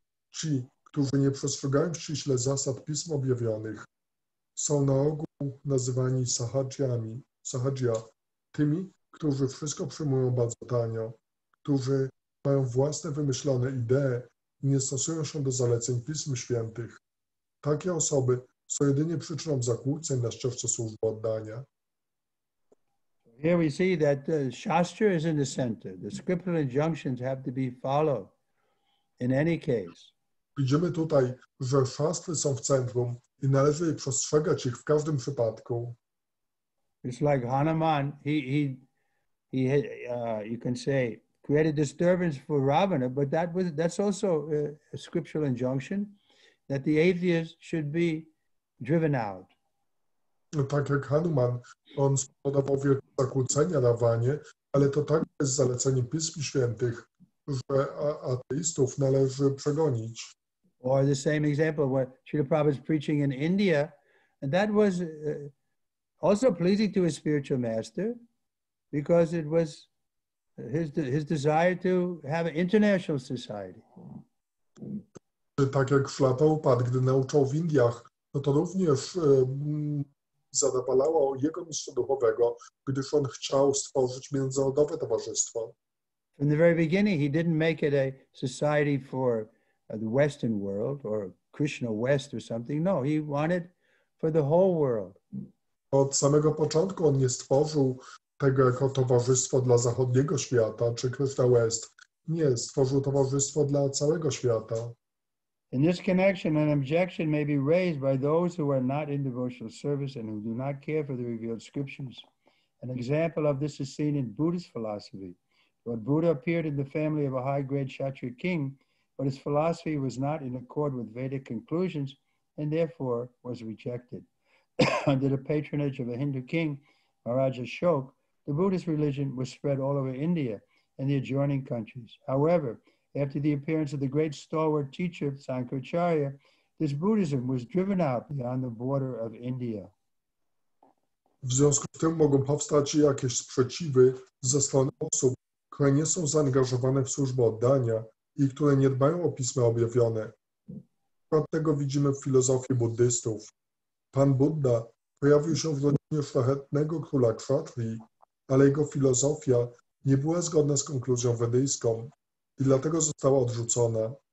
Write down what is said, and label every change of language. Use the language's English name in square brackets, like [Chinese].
[Polish] Ci, którzy nie przestrzegają ściśle zasad pism objawionych, są na ogół nazywani sahajia, tymi, którzy wszystko przyjmują bardzo tanio, którzy mają własne wymyślone idee i nie stosują się do zaleceń Pism Świętych. Takie osoby są jedynie przyczyną zakłóceń na ścieżce służby oddania. [English] Here we see that the Shastra is in the center. The scriptural injunctions have to be followed in any case. [Polish] Widzimy tutaj, że szastry są w centrum i należy przestrzegać ich w każdym przypadku. [English] It's like Hanuman, you can say, created disturbance for Ravana, but that's also a scriptural injunction that the atheist should be driven out. [Polish] Tak jak Hanuman, on spowodował wielkie zakłócenia Rawanie, ale to także jest zalecenie Pism Świętych, że ateistów należy przegonić. [English] Or the same example where Srila Prabhupada is preaching in India, and that was also pleasing to his spiritual master because it was his desire to have an international society. [Polish] Tak jak Śrila Prabhupada, gdy nauczał w Indiach, no to również zadowalało jego mistrza duchowego, gdyż on chciał stworzyć międzynarodowe towarzystwo. [English] From the very beginning, he didn't make it a society for the Western world or Kryshna West or something. No, he wanted for the whole world. [Polish] Od samego początku on nie stworzył tego jako towarzystwo dla zachodniego świata czy Kryszna West. Nie, stworzył towarzystwo dla całego świata. [English] In this connection, an objection may be raised by those who are not in devotional service and who do not care for the revealed scriptures. An example of this is seen in Buddhist philosophy. Lord Buddha appeared in the family of a high-grade Kshatriya king, but his philosophy was not in accord with Vedic conclusions and therefore was rejected. Under the patronage of a Hindu king, Maharaja Ashoka, the Buddhist religion was spread all over India and the adjoining countries. However, after the appearance of the great stalwart teacher, Sankaracharya, this Buddhism was driven out beyond the border of India. [Polish] W związku z tym mogą powstać jakieś sprzeciwy ze strony osób, które nie są zaangażowane w służbę oddania i które nie dbają o pisma objawione. Przykład tego widzimy w filozofii buddystów. Pan Buddha pojawił się w rodzinie szlachetnego króla Kshatrii, ale jego filozofia nie była zgodna z konkluzją wedyjską i dlatego została odrzucona.